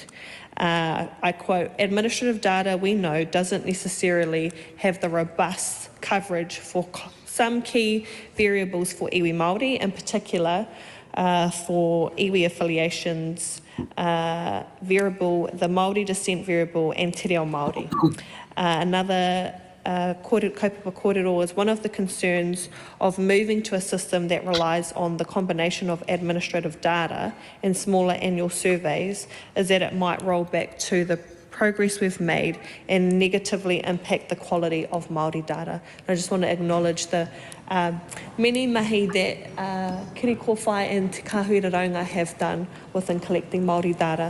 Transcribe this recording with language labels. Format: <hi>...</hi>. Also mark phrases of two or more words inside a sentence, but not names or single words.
<en>I quote, administrative data we know doesn't necessarily have the robust coverage for some key variables for</en> <mi>iwi Māori,</mi> <en>in particular for iwi affiliations variable, the Māori descent variable and</en> <mi>te reo Māori.</mi> <en>Another</en> <mi>kaupapa kōrero</mi> <en>is one of the concerns of moving to a system that relies on the combination of administrative data and smaller annual surveys is that it might roll back to the progress we've made and negatively impact the quality of Māori data. I just want to acknowledge the many mahi that Kiri Kōwhai and Te Kahuira Raunga have done within collecting Māori data.</en>